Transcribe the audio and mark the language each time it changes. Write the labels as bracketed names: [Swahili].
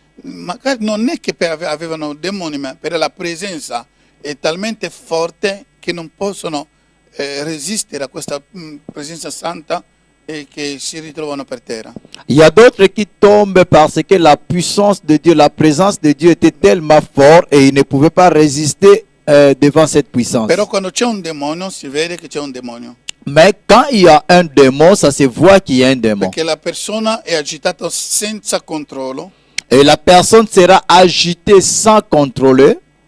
[Italian] Magari non è che avevano demoni, ma per la presenza è talmente forte che non possono resistere a questa presenza santa e che si ritrovano per terra. [French] Il y a d'autres qui tombent parce que la puissance de Dieu, la présence de Dieu était tellement forte et ils ne pouvaient pas résister devant cette puissance. [Italian] Però quando c'è un demonio si vede che c'è un demonio. [French] Mais quand il y a un démon, ça se voit qu'il y a un démon. [Italian] Perché la persona è agitata senza controllo. [French] Et la personne sera agitée sans contrôler.